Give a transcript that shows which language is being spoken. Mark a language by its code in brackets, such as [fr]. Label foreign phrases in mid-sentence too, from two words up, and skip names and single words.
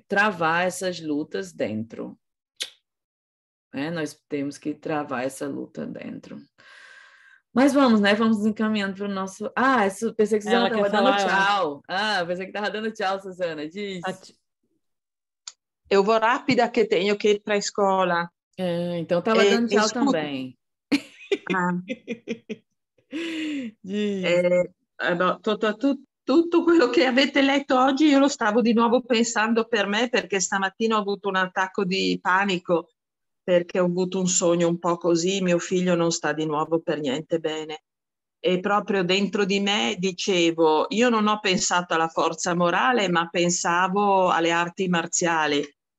[pt] Travar essas lutas dentro. Nós temos que travar essa luta dentro. Mas vamos, né? Vamos encaminhando para o nosso... pensei que a Suzana estava dando tchau. Pensei que estava dando tchau, Suzana. Diz. Eu vou rápida que tenho que ir para a escola. Então estava dando tchau também. [it] Tutto quello che avete letto oggi io lo stavo di nuovo pensando per me, perché stamattina ho avuto un attacco di panico perché ho avuto un sogno un po' così, mio figlio non sta di nuovo per niente bene e proprio dentro di me dicevo, io non ho pensato alla forza morale ma pensavo alle arti marziali.